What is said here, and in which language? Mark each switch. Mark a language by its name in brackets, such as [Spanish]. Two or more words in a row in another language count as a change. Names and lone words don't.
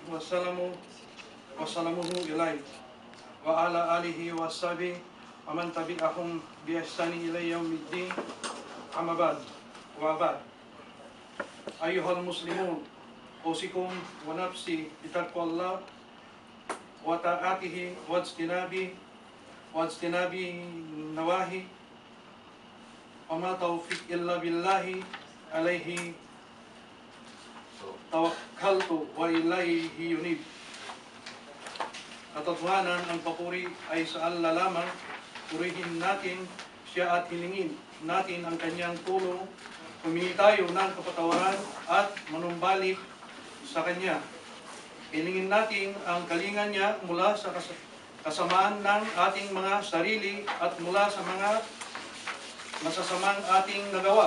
[Arabic] وسلامه إليه وعلى آله وصحبه ومن تبعهم بإحسان إلى يوم الدين أما بعد وبعد أيها المسلمون أوصيكم ونفسي بتقوى الله وطاعته واجتناب النواهي وما توفيق إلا بالله عليه توكلت وإليه أنيب. [Filipino] Katotohanan, ang papuri ay sa Allah lamang. Purihin natin siya at hilingin natin ang kanyang tulong. Humingi tayo ng kapatawaran at manumbalik sa kanya. Hilingin natin ang kalingan niya mula sa kasamaan ng ating mga sarili at mula sa mga masasamang ating nagawa.